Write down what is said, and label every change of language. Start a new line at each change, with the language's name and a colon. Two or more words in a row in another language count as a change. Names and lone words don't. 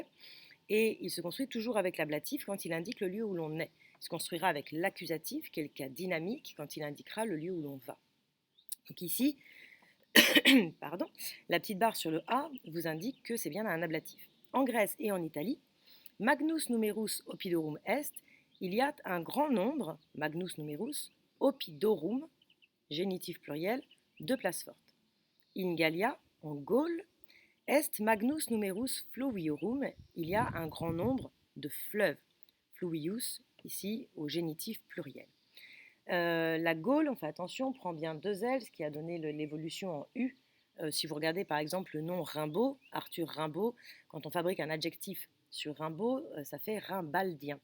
French: Et il se construit toujours avec l'ablatif quand il indique le lieu où l'on est. Il se construira avec l'accusatif, qui est le cas dynamique, quand il indiquera le lieu où l'on va. Donc ici, pardon, la petite barre sur le A vous indique que c'est bien un ablatif. En Grèce et en Italie,
Latin: magnus numerus oppidorum est,
French: il y a un grand nombre,
Latin: magnus numerus, oppidorum,
French: génitif pluriel, de places fortes.
Latin: In Gallia,
French: en Gaule,
Latin: est magnus numerus fluviorum,
French: il y a un grand nombre de fleuves. Fluvius, ici, au génitif pluriel. La Gaule, on fait attention, prend bien deux L, ce qui a donné l'évolution en U. Si vous regardez par exemple le nom Rimbaud, Arthur Rimbaud, quand on fabrique un adjectif sur Rimbaud, ça fait rimbaldien.